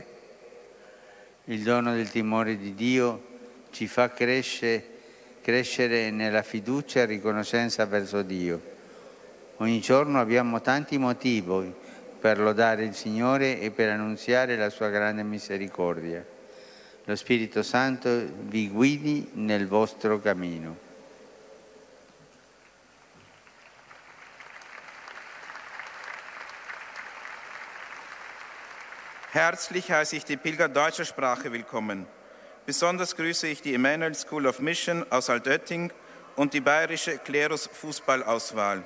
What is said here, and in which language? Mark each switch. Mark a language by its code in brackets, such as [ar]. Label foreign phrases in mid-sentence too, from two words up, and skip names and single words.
[it] Il dono del timore di Dio ci fa crescere nella fiducia e riconoscenza verso Dio. Ogni giorno abbiamo tanti motivi per lodare il Signore e per annunziare la sua grande misericordia. Lo Spirito Santo vi guidi nel vostro cammino. [de] Herzlich heiße ich die Pilger deutscher Sprache willkommen. Besonders grüße ich die Emmanuel School of Mission aus Altötting und die bayerische Klerus-Fußballauswahl.